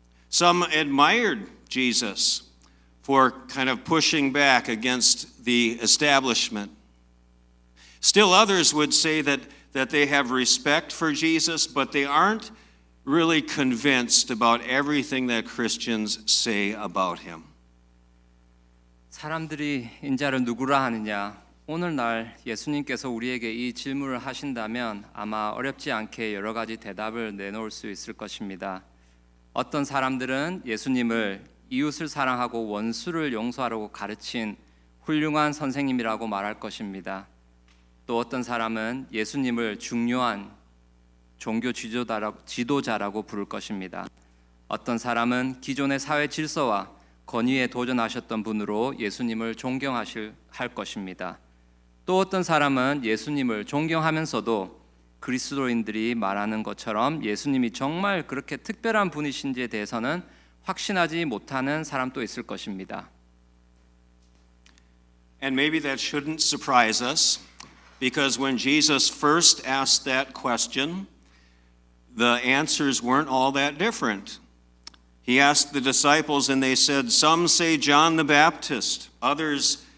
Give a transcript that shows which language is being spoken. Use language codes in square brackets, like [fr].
[en] Some admired Jesus for kind of pushing back against the establishment. Still others would say that they have respect for Jesus, but they aren't really convinced about everything that Christians say about him. [ko] 사람들이 인자를 누구라 하느냐? 오늘날 예수님께서 우리에게 이 질문을 하신다면 아마 어렵지 않게 여러 가지 대답을 내놓을 수 있을 것입니다. 어떤 사람들은 예수님을 이웃을 사랑하고 원수를 용서하라고 가르친 훌륭한 선생님이라고 말할 것입니다. 또 어떤 사람은 예수님을 중요한 종교 지도자라고 부를 것입니다. 어떤 사람은 기존의 사회 질서와 권위에 도전하셨던 분으로 예수님을 할 것입니다. 또 어떤 사람은 예수님을 존경하면서도 그리스도인들이 말하는 것처럼 예수님이 정말 그렇게 특별한 분이신지에 대해서는 확신하지 못하는 사람도 있을 것입니다. [en] And maybe that shouldn't surprise us, because when Jesus first asked that question, the answers weren't all that different. He asked the disciples and they said, some say John the Baptist, others